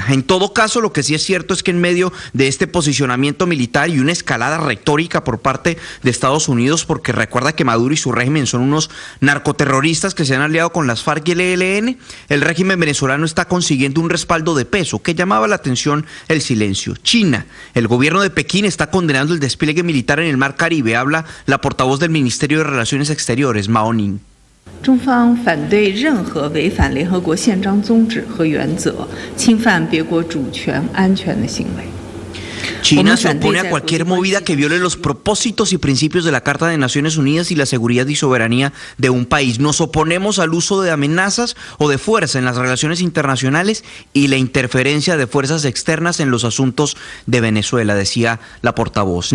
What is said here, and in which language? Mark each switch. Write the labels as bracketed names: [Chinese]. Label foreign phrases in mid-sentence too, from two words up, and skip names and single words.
[Spanish] En todo caso, lo que sí es cierto es que en medio de este posicionamiento militar y una escalada retórica por parte de Estados Unidos, porque recuerda que Maduro y su régimen son unos narcoterroristas que se han aliado con las FARC y el ELN, el régimen venezolano está consiguiendo un respaldo de peso que llamaba la atención el silencio. China, el gobierno de Pekín está condenando el despliegue militar en el Mar Caribe. Habla la portavoz del Ministerio de Relaciones Exteriores, Mao Ning. [Chinese] 中方反对任何违反联合国宪章宗旨和原则、侵犯别国主权安全的行为。 [Spanish] China se opone a cualquier movida que viole los propósitos y principios de la Carta de Naciones Unidas y la seguridad y soberanía de un país. Nos oponemos al uso de amenazas o de fuerza en las relaciones internacionales y la interferencia de fuerzas externas en los asuntos de Venezuela, decía la portavoz.